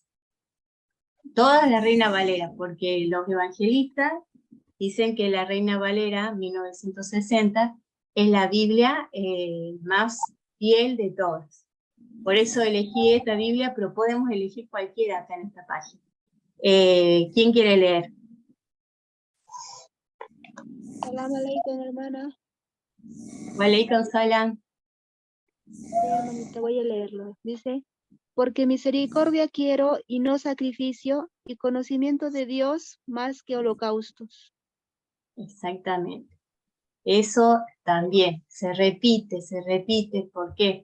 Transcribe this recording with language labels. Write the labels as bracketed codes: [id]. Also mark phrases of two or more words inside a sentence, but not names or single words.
[es] Toda la Reina Valera, porque los evangelistas dicen que la Reina Valera, 1960, es la Biblia más fiel de todas. Por eso elegí esta Biblia, pero podemos elegir cualquiera acá en esta página. ¿Quién quiere leer? [ar] سلام عليكم, hermana. عليكم سلام. [es] Sí, hermanita, voy a leerlo. Dice, porque misericordia quiero y no sacrificio, y conocimiento de Dios más que holocaustos. Exactamente. Eso también se repite. ¿Por qué?